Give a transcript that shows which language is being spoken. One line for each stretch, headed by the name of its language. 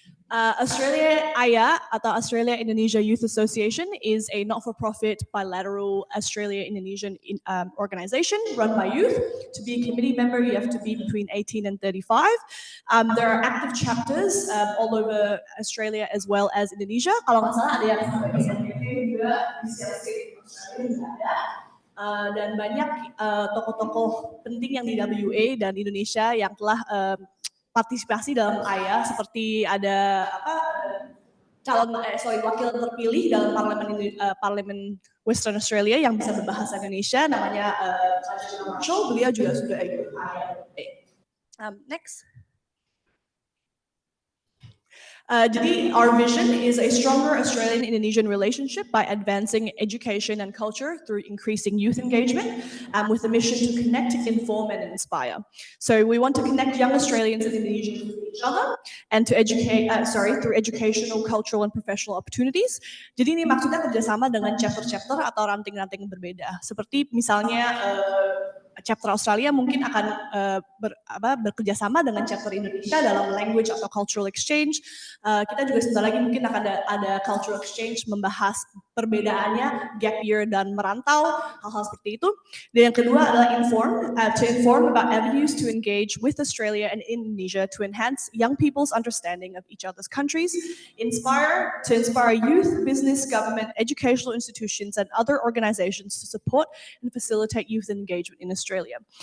English: Australia AYA atau Australia Indonesia Youth Association is a not-for-profit bilateral Australia-Indonesian organization run by youth. To be a committee member, you have to be between 18 and 35. There are active chapters all over Australia as well as Indonesia.
Indonesian: Kalau nggak salah ada yang sampai di SNBP juga, di Australia juga ada. Dan banyak tokoh-tokoh penting yang di WA dan Indonesia yang telah partisipasi dalam AYA, seperti ada wakil terpilih dalam parlemen Western Australia yang bisa berbahasa Indonesia, namanya Marshall. Beliau juga sudah ikut AYA. Next. Jadi,
English: our vision is a stronger Australian-Indonesian relationship by advancing education and culture through increasing youth engagement, with a mission to connect, inform, and inspire. So we want to connect young Australians and Indonesians with each other, and to educate, through educational, cultural, and professional opportunities.
Indonesian: Jadi ini maksudnya kerjasama dengan chapter-chapter atau ranting-ranting yang berbeda. Seperti misalnya chapter Australia mungkin akan bekerjasama dengan chapter Indonesia dalam language atau cultural exchange. Kita juga sebentar lagi mungkin akan ada cultural exchange membahas perbedaannya gap year dan merantau, hal-hal seperti itu. Dan yang kedua adalah
English: to inform about avenues to engage with Australia and Indonesia to enhance young people's understanding of each other's countries, to inspire youth, business, government, educational institutions, and other organizations to support and facilitate youth engagement in Australia.